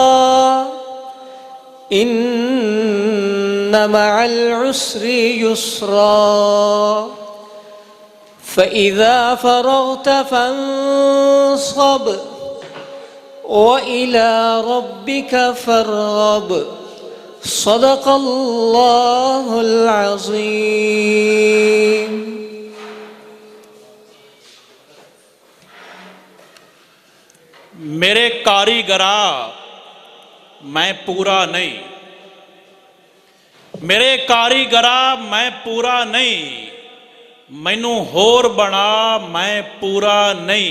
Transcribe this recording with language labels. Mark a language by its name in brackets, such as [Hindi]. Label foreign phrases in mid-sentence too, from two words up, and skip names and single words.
[Arabic] إن مع العسر يسرا فإذا فرغت فانصب وإلى ربك فارغب. صدق الله العظيم. [Punjabi] میرے کاریگرا میں پورا نہیں، میرے کاریگرا میں پورا نہیں، مینوں ہور بنا میں پورا نہیں.